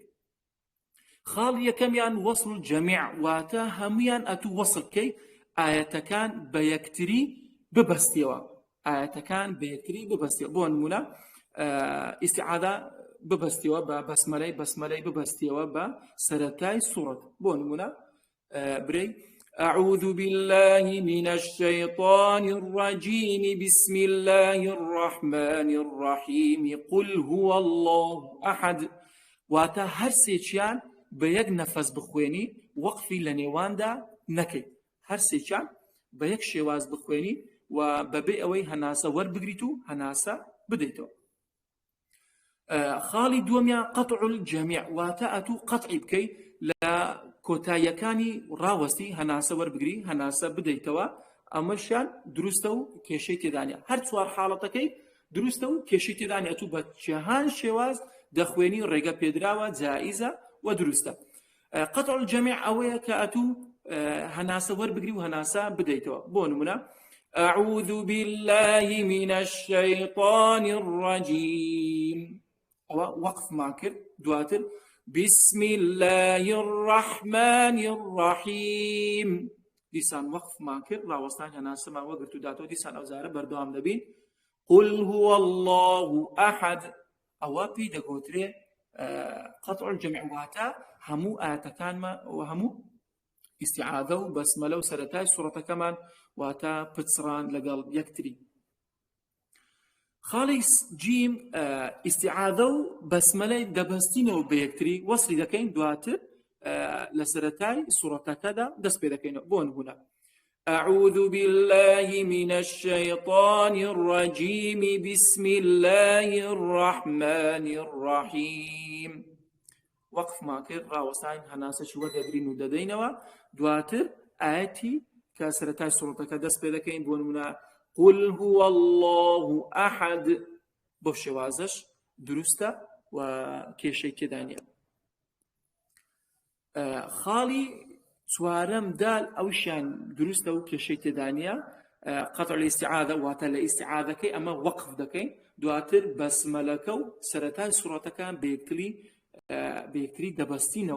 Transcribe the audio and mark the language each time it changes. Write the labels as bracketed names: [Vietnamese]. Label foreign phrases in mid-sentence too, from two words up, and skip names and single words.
[Central Kurdish] خاڵی یەکەمیان [Arabic] وەصل الجەمیع، [Central Kurdish] واتە هەمویان ئەتوو وەصل بکەیت ئاەتەکان بە یەکتری ببەستیەوە، ئاەتەکان بە یەکتری ببەستیەوە. بۆ نمونە ئیستیعاذە ببەستیەوە بە بەسمەلەی ببەستیەوە بە سەرەتای سوڕەت. بۆ نمونە برەی [Arabic] أعوذ بالله من الشيطان الرجيم بسم الله الرحمن الرحيم قل هو الله أحد. [Central Kurdish] واتا هەر سێکیان بە یەک نەفەس بخوێنی، وەقفی لە نێواندا نەکەیت، هەر سێکیان بە یەک شێواز بخوێنی و بەبێ ئەوەی هەناسە وەربگریت و هەناسە بدەیتەوە. خاڵی دووەمیان [Arabic] قەطع الجەمیع، [Central Kurdish] واتە ئەتوو قەطعی بکەیت لە کۆتاییەکانی ڕاوەستی، هەناسە وەربگری هەناسە بدەیتەوە. ئەمەشیان دروستە و کێشەی تێدانە. هەر 4 حاڵەتەکەی دروستە و کێشەی تێدانە. ئەتوو بە جەهان شێواز دەخوێنی، ڕێگە پێدراوە، جائیزە و دروستە. [Arabic] قەطع الجەمیع [Central Kurdish] ئەوەیە کە ئەتوو هەناسە وەربگری و هەناسە بدەیتەوە. بۆ نمونە [Arabic] أعوذ بالله من الشيطان الرجيم، [Central Kurdish] وقف ما کرد. دواتر [Arabic] بسم الله الرحمن الرحيم، [Central Kurdish] دیسان وقف ما کرد، ڕاوەستان هەناسە ما وەگرت و داتەوە. دیسان ئەوزارە بەردەوام دەبین. [Arabic] قل هو الله أحد، [Central Kurdish] ئەوە پێی دەگوترێ [Arabic] قەطع الجەمیع، [Central Kurdish] واتە هەموو ئاەتەکانمە و هەموو ئیستیعاذە و بەسمەلە و سەرەتای سوڕەتەکەمان واتە پچڕان لەگەڵ یەکتری. خاڵی جیم ئیستیعاذە و بەسمەلەی دەبەستینەوە بە یەکتری، وەصلی دەکەین، دواتر لە سەرەتای سوڕەتەکەدا دەست پێ دەکەینەوە. بۆ نمونە [Arabic] أعوذ بالله من الشيطان الرجيم بسم الله الرحمن الرحيم. [Central Kurdish] وقف ما کرد، ڕاوەستان هەناسەشی وەردەگرین و دەدەینەوە. دواتر ئاەتی کە سەرەتای سوڕەتەکە دەست پێ دەکەین. بۆ نمونە [Arabic] قل هو الله أحد، [Central Kurdish] بۆ شێوازەش دروستە و کێشەی تێدانە. خاڵی چوارەم دال ئەوشیان دروستە و کێشەی تێدانە [Arabic] قەطع الاستعاذە، [Central Kurdish] واتە لە ئیستیعاذەکەی ئەمە وەقف دەکەین، دواتر بەسمەلەکە و سەرەتای سوڕەتەکان بە یەکتری دەبەستینەوە.